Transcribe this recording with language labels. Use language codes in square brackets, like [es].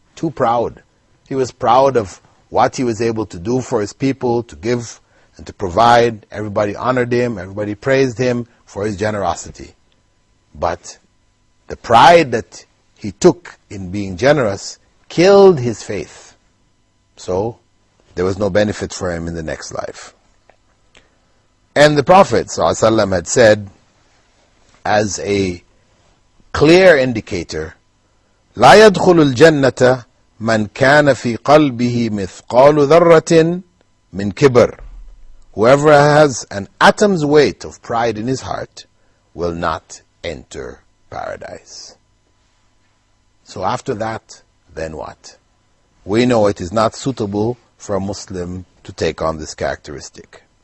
[en] Too proud. He was proud of what he was able to do for his people, to give and to provide. Everybody honored him, everybody praised him for his generosity. But the pride that he took in being generous killed his faith. So there was no benefit for him in the next life. And the Prophet ﷺ had said, as a clear indicator, [ar] لا يدخل الجنة من كان في قلبه مثقال ذرة من كبر. [en] Whoever has an atom's weight of pride in his heart will not enter paradise. So after that, then what? We know it is not suitable for a Muslim to take on this characteristic.